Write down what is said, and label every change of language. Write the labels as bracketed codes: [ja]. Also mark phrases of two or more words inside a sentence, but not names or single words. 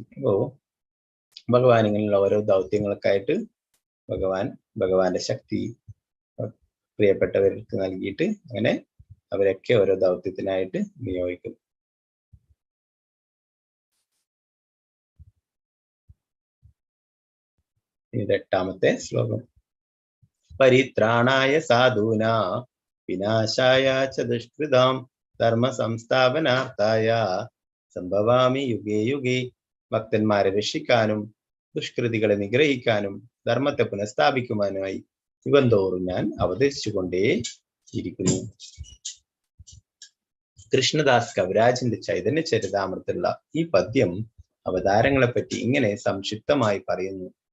[ml] ഭഗവാൻ ഇങ്ങനെയുള്ള ഓരോ ദൗത്യങ്ങൾക്കായിട്ട് ഭഗവാന്റെ ശക്തി പ്രിയപ്പെട്ടവർക്ക് നൽകിയിട്ട് അങ്ങനെ അവരൊക്കെ ഓരോ ദൗത്യത്തിനായിട്ട് നിയോഗിക്കുന്നു. ഇത് 8ാമത്തെ ശ്ലോകം. [sa] परित्राणाय साधूना विनाशाय च दुष्कृताम् धर्म संस्थापनार्थाय सम्भवामि युगे युगे. [ml] ഭക്തന്മാരെ രക്ഷിക്കാനും ദുഷ്കൃതികളെ നിഗ്രഹിക്കാനും ധർമ്മത്തെ പുനഃസ്ഥാപിക്കുവാനുമായി യുഗന്തോറും ഞാൻ അവതരിച്ചുകൊണ്ടേ ഇരിക്കുന്നു. കൃഷ്ണദാസ് കവിരാജിന്റെ ചൈതന്യ ചരിതാമൃത്തിലുള്ള ഈ പദ്യം അവതാരങ്ങളെ പറ്റി ഇങ്ങനെ സംക്ഷിപ്തമായി പറയുന്നു.